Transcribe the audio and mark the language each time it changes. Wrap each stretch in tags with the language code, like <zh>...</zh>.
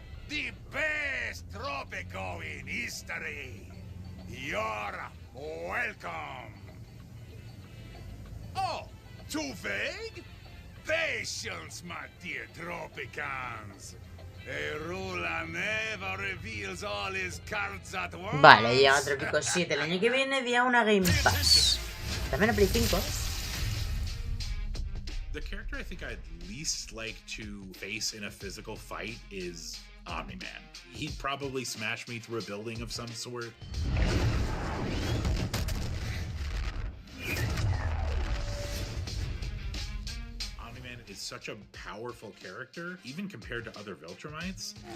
<en>The best Tropico in history. You're welcome. Oh, too vague? Patience, my dear Tropicans. A ruler never reveals all his cards at once.</en> <es>Vale, llega Trópico 7 el año que viene vía una Game Pass. También a Play 5.</es> <en>The character I think I'd least like to face in a physical fight is Omni-Man. He'd probably smash me through a building of some sort. Omni-Man is such a powerful character, even compared to other Viltrumites.</en>